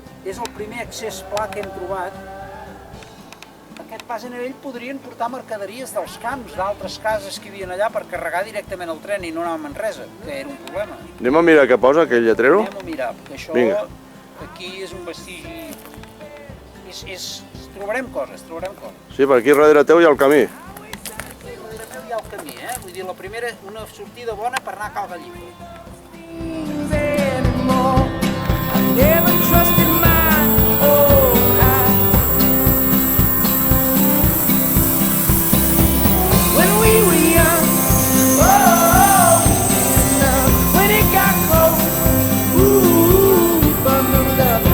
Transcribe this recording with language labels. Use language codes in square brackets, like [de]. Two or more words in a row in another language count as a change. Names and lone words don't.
[ca] És el primer accés pla que hem trobat. Aquest pas a nivell podrien portar mercaderies dels camps, d'altres cases que hi havia allà per carregar directament el tren i no anar a Manresa, que era un problema. Anem a mirar què posa aquell lletrero? Anem a mirar, perquè això Vinga. aquí és un vestigi... Trobarem coses, trobarem coses. Sí, per aquí darrere teu hi ha el camí. Aquí darrere meu hi ha el camí, eh? Vull dir, la primera, una sortida bona per anar a Cal Gallifa. [en] Anymore. I never trusted my own eyes. When we were young, oh, when it got cold, ooh, we bundled up.